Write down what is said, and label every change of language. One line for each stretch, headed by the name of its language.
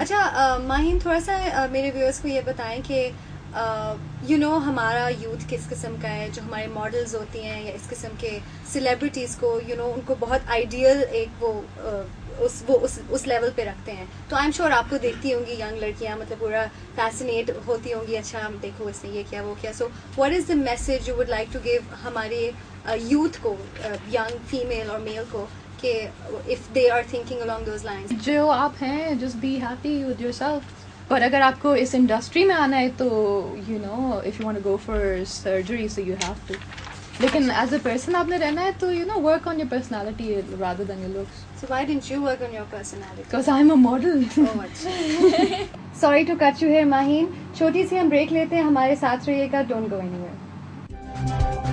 Urdu: اچھا ماہین, تھوڑا سا میرے ویورس کو یہ بتائیں کہ یو نو ہمارا یوتھ کس قسم کا ہے, جو ہمارے ماڈلز ہوتی ہیں یا اس قسم کے سیلیبریٹیز کو یو نو ان کو بہت آئیڈیل ایک وہ اس لیول پہ رکھتے ہیں. تو
English: I am sure
Urdu: آپ کو دیکھتی ہوں گی ینگ لڑکیاں, مطلب پورا فیسنیٹ ہوتی ہوں گی, اچھا دیکھو اس نے یہ کیا وہ کیا.
English: so what is the message you would like to give
Urdu: ہمارے یوتھ کو, ینگ فیمیل اور میل کو, کہ
English: if they are thinking along those lines.
Urdu: جو آپ ہیں
English: just be happy with yourself.
Urdu: اور اگر آپ کو اس انڈسٹری میں آنا ہے تو
English: you know if you want to go for surgery so you have to.
Urdu: لیکن
English: as a person
Urdu: آپ نے رہنا ہے تو
English: you know work on your personality rather than your looks. So why didn't you work on your personality? Because I'm a model.
Urdu: Oh, اچھا.
English: Sorry to cut you here
Urdu: Maheen, چھوٹی سی ہم break لیتے ہیں, ہمارے ساتھ رہیے گا,
English: don't go anywhere.